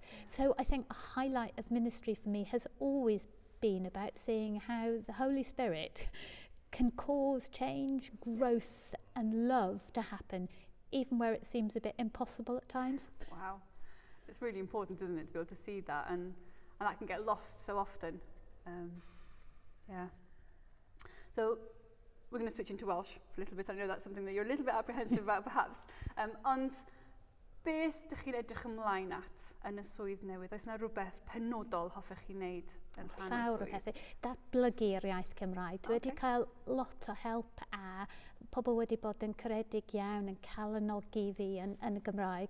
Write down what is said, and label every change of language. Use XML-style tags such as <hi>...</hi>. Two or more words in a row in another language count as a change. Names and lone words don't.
<en>So I think a highlight of ministry for me has always been about seeing how the Holy Spirit can cause change, growth and love to happen, even where it seems a bit impossible at times. Wow. It's really important, isn't it, to be able to see that, and that can get lost so often. Yeah. So we're going to switch into Welsh for a little bit. I know that's something that you're a little bit apprehensive about, perhaps.</en> <cy>Ond beth dych chi'n edrych ymlaen at yn y swydd newydd? Oes yna rhywbeth penodol hoffech chi wneud yn rhan o'r llawer o swydd? pethau. Datblygu'r iaith Cymraeg. Dwi wedi cael lot o help, a pobl wedi bod yn caredig iawn yn calanogi fi yn y Gymraeg.</cy>